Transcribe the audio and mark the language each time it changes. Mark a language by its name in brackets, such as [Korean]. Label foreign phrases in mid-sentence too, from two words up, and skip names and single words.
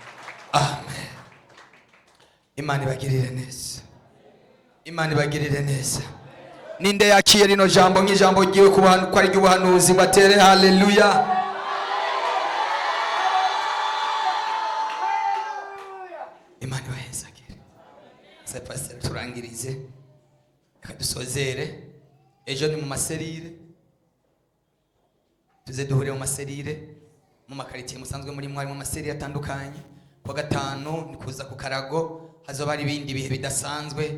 [Rundi] Amen. Imana ibagirire neza. Imana ibagirire neza. Ninde yakiye rino jambo nk'ijambo giye ko ari ry'ubuhanuzi batere haleluya. Imana ibahezagire. Sa pastor turangirize. Kadusozere. Ejo ni mu maserire. Tuze duhure mu maserire. Mu makaritiye musanzwe muri mwari mu maserire atandukanye. Kwa gatanu ni kuza ku Karago. Hazoba ari ibindi bihe bidasanzwe.